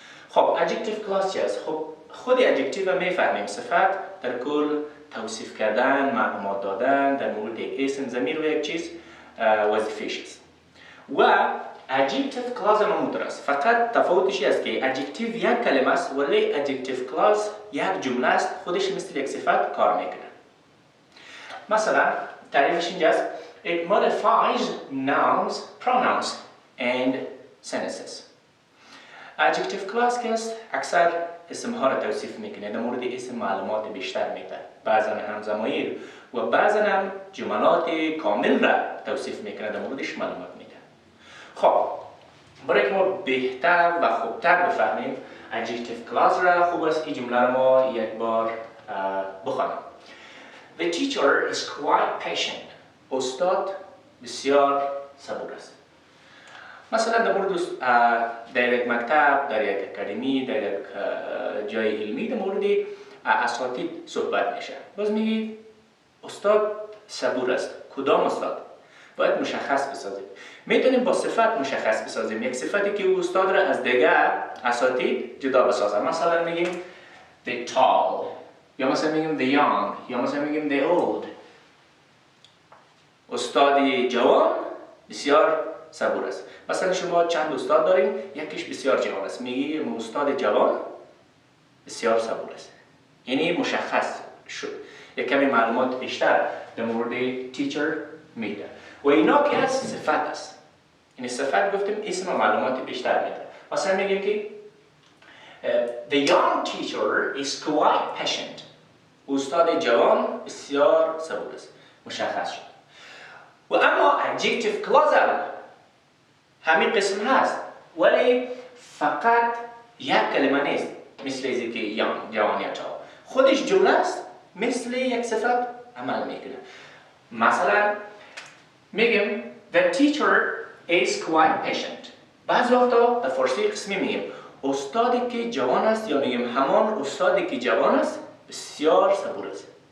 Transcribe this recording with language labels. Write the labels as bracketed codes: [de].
[fa] خب Adjective Clause چی است؟ خب خود Adjective رو میفهمیم، صفت در کل توصیف کردن، معلومات دادن در مورد یک اسم، ضمیر و یک چیز وظیفه‌اش است. و Adjective Clause هم است، فقط تفاوتش است که Adjective یک کلمه است ولی Adjective Clause یک جمله است، خودش مثل یک صفت کار میکنه. مثلا تعریفش اینجاست: [en] It modifies nouns, pronouns and sentences. [fa] Adjective Clause که است اکثر اسمها را توصیف میکنه، در مورد اسم معلومات بیشتر میده، بعضا هم ضمایر و بعضا هم جملات کامل را توصیف میکنه، در موردش معلومات میده. خب برای که ما بهتر و خوبتر بفهمیم Adjective Clause را، خوب است این جمله را ما یک بار بخوانیم. [en] The teacher is quite patient. [fa] استاد بسیار صبور است. مثلا در مورد در یک مکتب، در یک اکادمی، در یک جای علمی در مورد اساتید صحبت میشه. باز میگی استاد صبور است. کدام استاد؟ باید مشخص بسازیم. میتونیم با صفت مشخص بسازیم، یک صفتی که او استاد را از دیگر اساتید جدا بسازه. مثلا میگیم [en] the tall، [fa] یا مثلا میگیم [en] the young، [fa] یا مثلا میگیم [en] the old. [fa] استاد جوان بسیار صبور است. مثلا شما چند استاد داریم، یکیش بسیار جوان است، میگیم استاد جوان بسیار صبور است. یعنی مشخص شد، یک کمی معلومات بیشتر در مورد تیچر میده. و اینا که از صفت است، یعنی صفت گفتیم اسم معلومات بیشتر میده. مثلا میگیم که [en] the young teacher is quite patient. [fa] استاد جوان بسیار صبور است، مشخص شد. و اما Adjective Clause همین قسم هست ولی فقط یک کلمه نیست، مثل ازی که young، جوان یا tall. خودش جمله است، مثل یک صفت عمل میکنه. مثلا میگیم [en] the teacher is quite patient. [fa] بعض وقتا در فارسی قسمی میگیم استادی که جوان است، یا میگیم همان استادی که جوان است بسیار صبور است.